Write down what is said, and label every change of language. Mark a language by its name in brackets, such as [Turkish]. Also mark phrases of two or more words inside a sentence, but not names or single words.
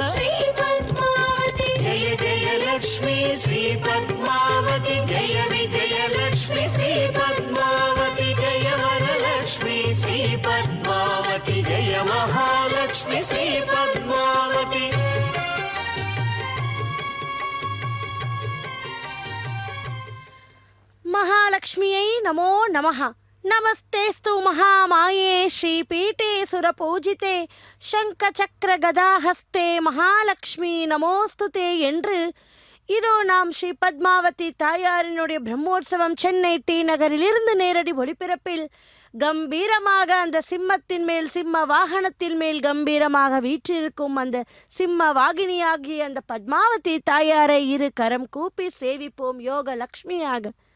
[Sanskrit] श्री पद्मावती जय जय लक्ष्मी श्री पद्मावती जय विजय लक्ष्मी श्री पद्मावती जय वरलक्ष्मी श्री पद्मावती जय महालक्ष्मी श्री पद्मावती महालक्ष्म्यै नमो नमः। नमस्तेऽस्तु महामाये श्रीपीठे सुरपूजिते शङ्खचक्र गदाहस्ते महालक्ष्मि नमोऽस्तुते [Tamil] என்று இதோ நாம் ஸ்ரீ பத்மாவதி தாயாரினுடைய பிரம்மோற்சவம் சென்னை டி நகரிலிருந்து நேரடி ஒளிபரப்பில் கம்பீரமாக அந்த சிம்மத்தின் மேல் சிம்ம வாகனத்தின் மேல் கம்பீரமாக வீற்றிருக்கும் அந்த சிம்ம வாகினியாகிய அந்த பத்மாவதி தாயாரை இரு கரம் கூப்பி சேவிப்போம் யோக லக்ஷ்மியாக.